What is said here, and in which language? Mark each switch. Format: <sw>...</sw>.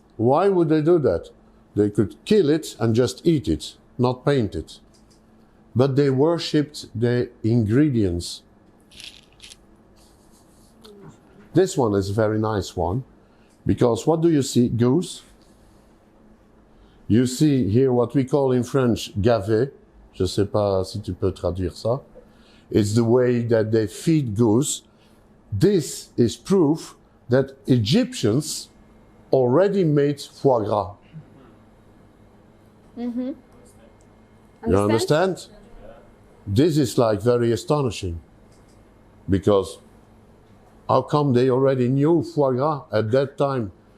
<en>Why would they do that? They could kill it and just eat it, not paint it. But they worshipped the ingredients. This one is a very nice one, because what do you see? Goose. You see here what we call in French gavé.</en> <fr>Je ne sais pas si tu peux traduire ça.</fr> <en>It's the way that they feed goose. This is proof that Egyptians already made foie gras. You understand? This is like very astonishing, because how come they already knew foie gras at that time?</en>